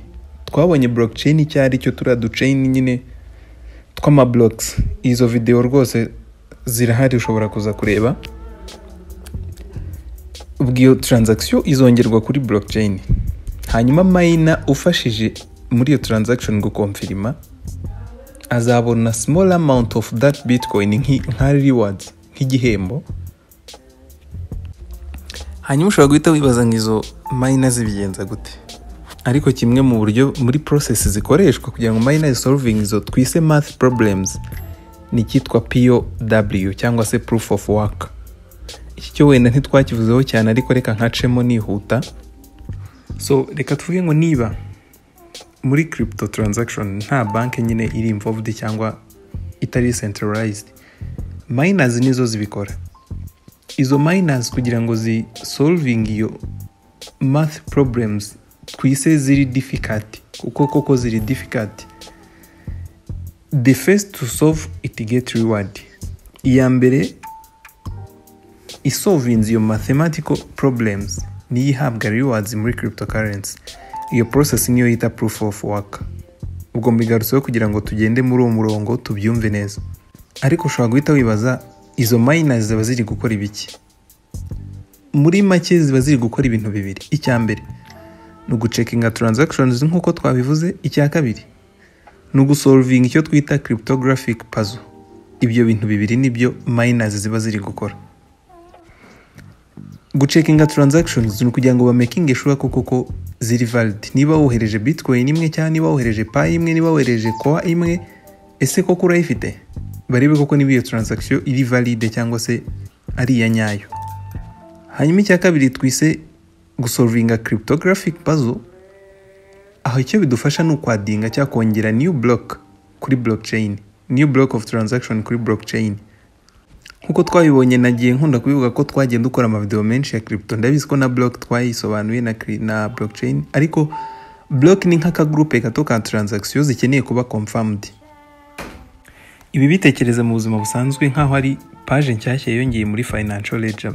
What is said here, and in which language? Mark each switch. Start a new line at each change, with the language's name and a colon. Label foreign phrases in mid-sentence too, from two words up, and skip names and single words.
Kinyarwanda: Twabonye blockchain cyari cyo turaduchain nyine twama blocks. Izo video rwose zirahari, ushobora kuza kureba. Ubwo iyo transaction izongerwa kuri blockchain, hanyuma miner ufashije muri iyo transaction gukonfirma azabona
English: small amount of that Bitcoin
Kinyarwanda: nka rewards, nk'igihembo. Hanyuma ushobora guhita wibaza ngizo miners zibigenza gute. Ariko kimwe mu buryo muri process zikoreshwa kugira ngo miners solving izo twise
English: math problems
Kinyarwanda: ni cyitwa POW cyangwa se
English: proof of work.
Kinyarwanda: Iki cyo wenda ntitwakivuzeho cyane, ariko reka nkacemo nihuta. So reka tuvuge ngo niba muri
English: crypto transaction
Kinyarwanda: nta banke nyine iri involved cyangwa itari centralized, miners nizo zibikora. Izo miners kugira ngo zi solving iyo
English: math problems
Kinyarwanda: twise ziri difficult, kuko koko ziri difficult,
English: the first to solve it get reward.
Kinyarwanda: Iya mbere isolving iyo
English: mathematical problems
Kinyarwanda: ni ihabwa rewards muri cryptocurrency. Iyo process niyo yita
English: proof of work.
Kinyarwanda: Ubwo mbigarutseho kugira ngo tugende muri uwo murongo tubyumve neza. Ariko ushobora guhita wibaza izo miners ziba ziri gukora ibiki? Muri make ziba ziri gukora ibintu bibiri. Icya mbere ni ugucekinga transactions nk'uko twabivuze. Icya kabiri ni ugusolving icyo twita
English: cryptographic puzzle.
Kinyarwanda: Ibyo bintu bibiri nibyo miners ziba ziri gukora. Gucekinga transactions ni kugira ngo ba
English: making sure
Kinyarwanda: koko ziri valid. Niba wohereje Bitcoin imwe cyangwa niba wohereje Pi imwe, niba wohereje Coin imwe, ese koko urayifite? Barebe koko niba iyo transaction iri valide cyangwa se ari iya nyayo. Hanyuma icya kabiri twise gusolvinga
English: cryptographic puzzle.
Kinyarwanda: Aho icyo bidufasha ni ukwadinga cyangwa kongera
English: new block
Kinyarwanda: kuri blockchain,
English: new block of transaction
Kinyarwanda: kuri blockchain. Nkuko twabibonye nagiye nkunda kubivuga ko twagiye dukora ama video menshi ya crypto. Ndabizi ko na block twayisobanuye na blockchain, ariko block ni nk'aka groupe gato ka transactions zikeneye kuba confirmed. Ibi bitekereza mu buzima busanzwe nkaho ari page nshyashya yongeye muri
English: financial ledger.